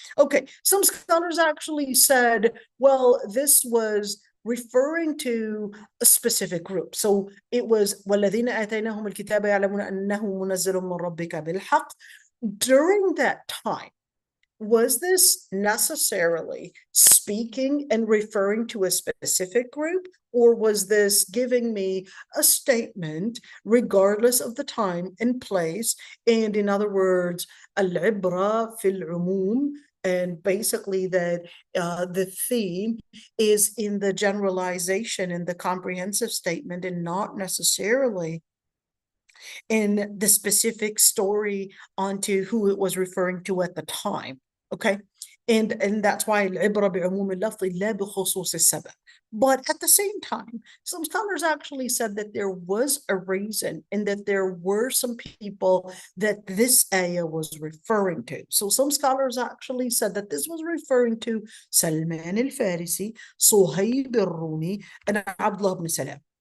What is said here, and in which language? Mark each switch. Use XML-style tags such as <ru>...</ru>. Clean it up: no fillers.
<en>Okay, some scholars actually said, well, this was referring to a specific group. So it was</en> <ar>وَالَّذِينَ آتَيْنَهُمُ الْكِتَابَ يَعْلَمُونَ أَنَّهُ مُنَزَّلٌ مِّن رَبِّكَ بِالْحَقِّ.</ar> <en>During that time, was this necessarily speaking and referring to a specific group, or was this giving me a statement regardless of the time and place? And in other words,</en> <ar>al-ibra fil umum,</ar> <en>and basically that the theme is in the generalization and the comprehensive statement and not necessarily in the specific story onto who it was referring to at the time. Okay, and that's why</en> <ar>العبرة بعموم اللفظ لا بخصوص السبب.</ar> <en>But at the same time, some scholars actually said that there was a reason and that there were some people that this ayah was referring to. So some scholars actually said that this was referring to Salman al-Farisi, Suhaib al-Rumi, and Abdullah ibn Salam.</en>